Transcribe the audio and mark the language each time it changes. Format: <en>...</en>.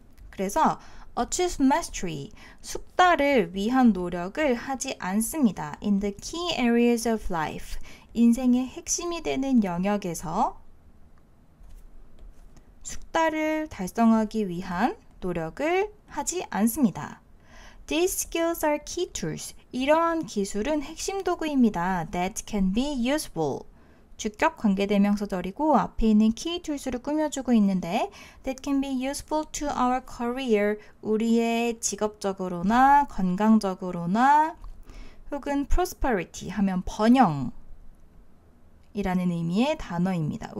<ko>그래서</ko> <en>achieve mastery,</en> <ko>숙달을 위한 노력을 하지 않습니다.</ko> <en>In the key areas of life,</en> <ko>인생의 핵심이 되는 영역에서 숙달을 달성하기 위한 노력을 하지 않습니다.</ko> <en>These skills are key tools,</en> <ko>이러한 기술은 핵심 도구입니다.</ko> <en>That can be useful.</en> <ko>주격 관계대명사절이고 앞에 있는 key tools를 꾸며주고 있는데</ko> <en>that can be useful to our career,</en> <ko>우리의 직업적으로나 건강적으로나 혹은 prosperity 하면 번영이라는 의미의 단어입니다.</ko>